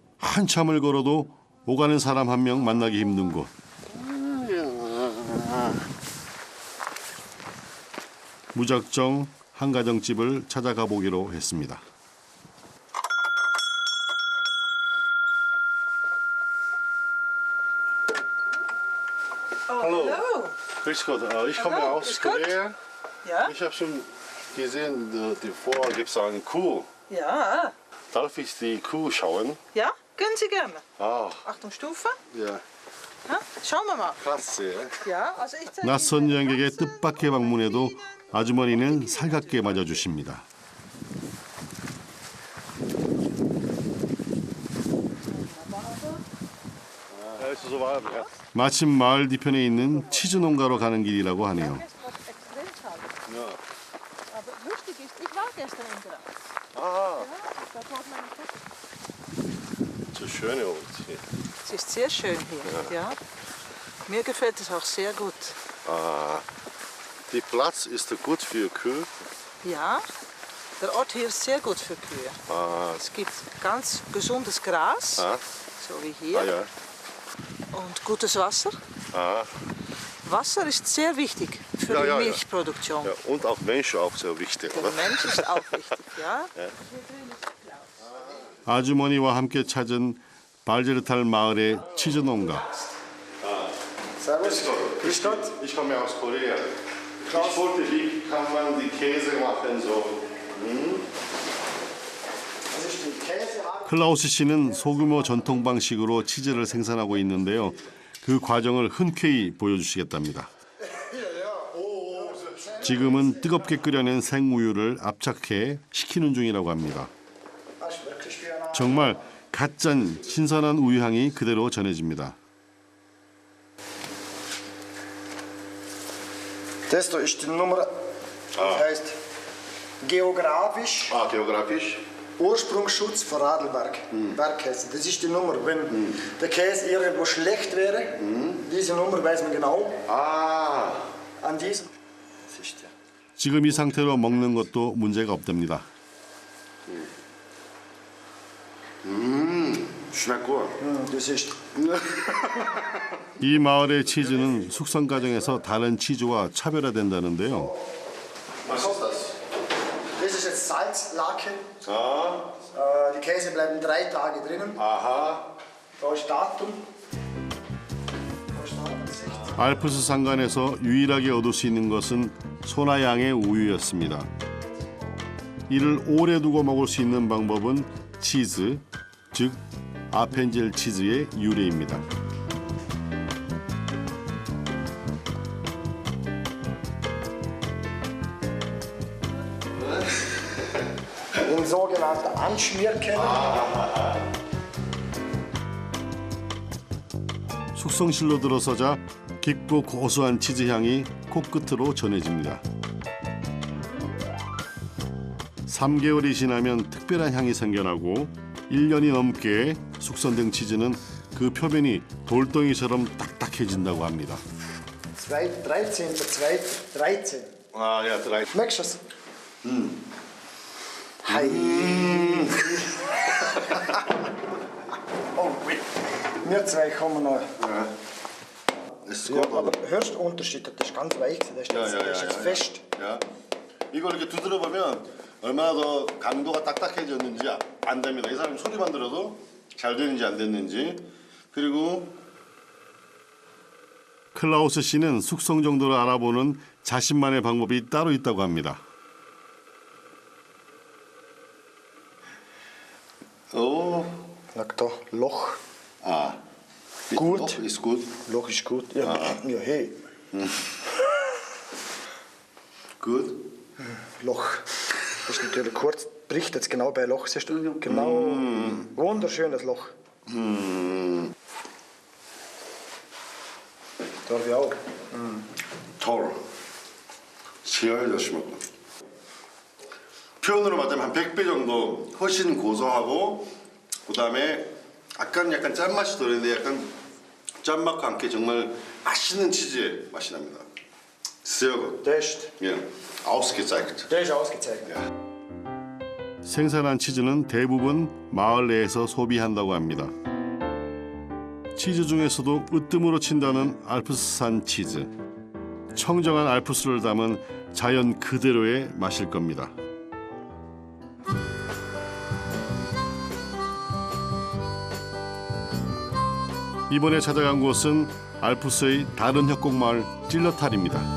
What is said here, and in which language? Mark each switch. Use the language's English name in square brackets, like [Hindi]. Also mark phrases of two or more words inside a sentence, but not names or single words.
[Korean] 한참을 걸어도 오가는 사람 한 명 만나기 힘든 곳. 무작정 한가정집을 찾아가 보기로 했습니다. [German] Hallo. Grüß Gott. Ich komme Hallo, aus grüß Gott. Korea. Ja? Ich habe schon gesehen, davor gibt es eine Kuh. Ja. Darf ich die Kuh schauen? Ja, können Sie gerne. Ah, Achtung, Stufe. ja. Ja? Schauen wir mal. Klasse. Ja, also ich zeige [Korean] 낯선 [German] Ihnen [Korean] 여행객의 [German] Katze, [Korean] 뜻밖의 방문에도 아주머니는 살갑게 맞아주십니다. [German] Ja, ist so warm, ja. [Korean] 마침 마을 뒤편에 있는 치즈 농가로 가는 길이라고 하네요. [German] Ja. Aber lustig ist, ich war gestern in Graz. Ah, Das war meine Tochter. so schöne Ort hier. Es ist sehr schön hier. Ja. Mir gefällt es auch sehr gut. Ah, die Platz ist gut für Kühe. Ja, der Ort hier ist sehr gut für Kühe. Ah, Es gibt ganz gesundes Gras, ah, so wie hier, ah ja. und gutes Wasser. Ah, Wasser ist sehr wichtig für Ja, die ja, ja. Milchproduktion. ja. Und auch Menschen auch sehr wichtig, Der oder? Mensch ist auch wichtig, ja. [Korean] 아주머니와 함께 찾은 발제르탈 마을의 치즈 농가. [German] Servus. Grüß Gott. Ich komme aus Korea. Ich wollte, wie kann man die Käse machen so? [Korean] 클라우스 씨는 소규모 전통 방식으로 치즈를 생산하고 있는데요. 그 과정을 흔쾌히 보여주시겠답니다. 지금은 뜨겁게 끓여낸 생우유를 압착해 식히는 중이라고 합니다. 정말 갓 짠 신선한 우유 향이 그대로 전해집니다. [German] Das da ist die Nummer, das heißt geografisch Ah, geografisch. Ursprungsschutz für Radlberg. Bergkäse. Das ist die Nummer. Wenn der Käse irgendwo schlecht wäre, diese Nummer weiß man genau. Ah, An diesem. Das ist ja. [Korean] 지금 이 상태로 먹는 것도 문제가 없답니다. [German] schmeckt gut. Das ist. [Korean] 이 마을의 치즈는 숙성 과정에서 다른 치즈와 차별화된다는데요. [German] Was ist das? Das ist jetzt Salzlake. Ah, Die Käse bleiben 3 Tage drinnen. aha. Da ist Datum. Da ist Datum 16. [Korean] 알프스 산간에서 유일하게 얻을 수 있는 것은 소나양의 우유였습니다. 이를 오래 두고 먹을 수 있는 방법은 치즈, 즉 아펜젤 치즈의 유래입니다. [German] Ein sogenannter Anschmierkenner. [Korean] 숙성실로 들어서자 깊고 고소한 치즈 향이 코끝으로 전해집니다. 3개월이 지나면 특별한 향이 생겨나고 1년이 넘게 숙성된 치즈는 그 표면이 돌덩이처럼 딱딱해진다고 합니다. [German] 13.2.13. Ah, ja, 3. Merkst du es? Hi. [English] Oh, wait. [German] Wir zwei kommen noch. Ist Ja, gut, aber hörst du den Unterschied? Das ist ganz weich. Das ist jetzt, das ist jetzt fest. [Korean] 야, 이걸 이렇게 두드려 보면 얼마나 더 강도가 딱딱해졌는지 안 됩니다. 이 사람 소리만 들어도 잘 되는지 안 됐는지. 그리고 클라우스 씨는 숙성 정도를 알아보는 자신만의 방법이 따로 있다고 합니다. 오, [German] Sag da, Loch. [Korean] 아, [German] Gut. Loch ist gut. Loch ist gut. Ja, ja hey. Gut. Loch. Das ist natürlich kurz. Bricht jetzt genau bei Loch. Siehst du? Genau. Wunderschönes Loch. Darf ich auch? toll. [Korean] 시원해졌습니다. 표현으로 말하자면 한 100배 정도 훨씬 고소하고 그다음에 약간 짠맛이 도는데 약간 짠맛과 함께 정말 맛있는 치즈의 맛이 납니다. [German] Sehr gut. Der ist Ja, ausgezeichnet. ausgezeichnet. [Korean] 생산한 치즈는 대부분 마을 내에서 소비한다고 합니다. 치즈 중에서도 으뜸으로 친다는 알프스산 치즈. 청정한 알프스를 담은 자연 그대로의 맛일 겁니다. 이번에 찾아간 곳은 알프스의 다른 협곡마을 찔러탈입니다.